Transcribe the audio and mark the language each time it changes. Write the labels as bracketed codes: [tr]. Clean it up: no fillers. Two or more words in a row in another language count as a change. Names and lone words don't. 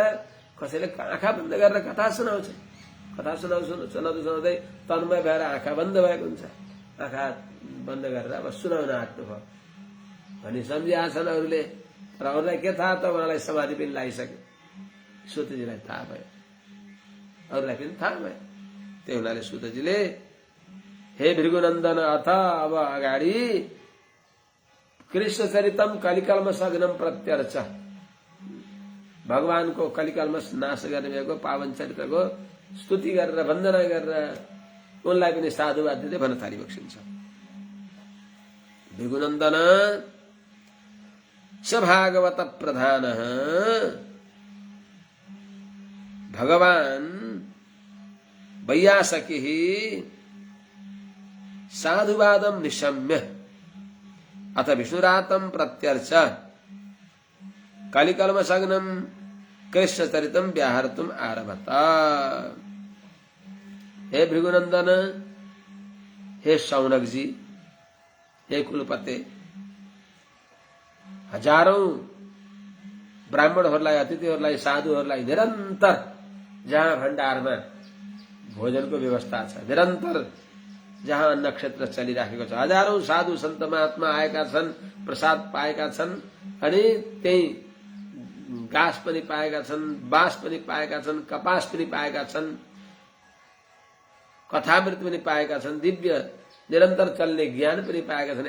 [ne] कसैले आँखा बन्द गरेर कथा सुनाउँछ। कथा सुनाउँदै तन्मय भएर आँखा बन्द भएको हुन्छ। आँखा बन्द गरेर अब सुनाउन आँट्नुभयो भनी सम्झिआछन् अरूले। तर अरूलाई के थाहा त? उहाँलाई समाधि पनि लागिसक्यो। सूतजीलाई थाहा भयो, अरूलाई पनि थाहा भयो। त्यही हुनाले सूतजीले हे भृगुनन्दन, अथ अब अगाडि [sa] कृष्ण चरितम कलिकल्मषघ्नं प्रत्यर्च, [ne] भगवानको कलिकल्मष नाश गर्ने भएको पावन चरित्रको स्तुति गरेर वन्दना गरेर उनलाई पनि साधुवाद दिँदै भन्न थाली बक्सिन्छ। [sa] भृगुनन्दन स भागवत प्रधानः, भगवान् वैयासकिः साधुवादं निशम्य अथ विष्णुरातं प्रत्यर्च कलिकल्मषघ्नं कृष्णचरितं व्याहर्तुम् आरभत। [ne] हे भृगुनन्दन, हे शौनकजी, हे कुलपते, हजारौं ब्राह्मणहरूलाई, अतिथिहरूलाई, साधुहरूलाई निरन्तर जहाँ भण्डारमा भोजनको व्यवस्था छ, निरन्तर जहाँ अन्न क्षेत्र चलिराखेको छ, हजारौं साधु सन्त महात्मा आएका छन्, प्रसाद पाएका छन्, अनि त्यही घाँस पनि पाएका छन्, बाँस पनि पाएका छन्, कपास पनि पाएका छन्, कथामृत पनि पाएका छन्, दिव्य निरन्तर चल्ने ज्ञान पनि पाएका छन्।